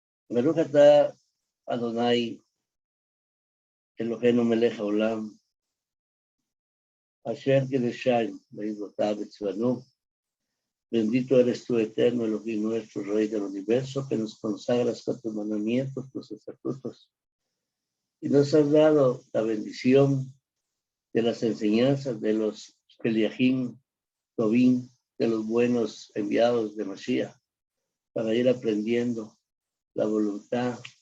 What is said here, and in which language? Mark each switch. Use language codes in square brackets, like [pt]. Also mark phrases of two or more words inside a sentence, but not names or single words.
[he] ברוך אתה אדוני אלוהינו מלך העולם, אשר קדשנו במצוותיו וצונו. [es] Bendito eres tú, eterno Elohim nuestro, Rey del universo, que nos consagras con tus mandamientos, tus estatutos, y nos has dado la bendición de las enseñanzas de los Eliahim, Tobín, de los buenos enviados de Mashiach, para ir aprendiendo la voluntad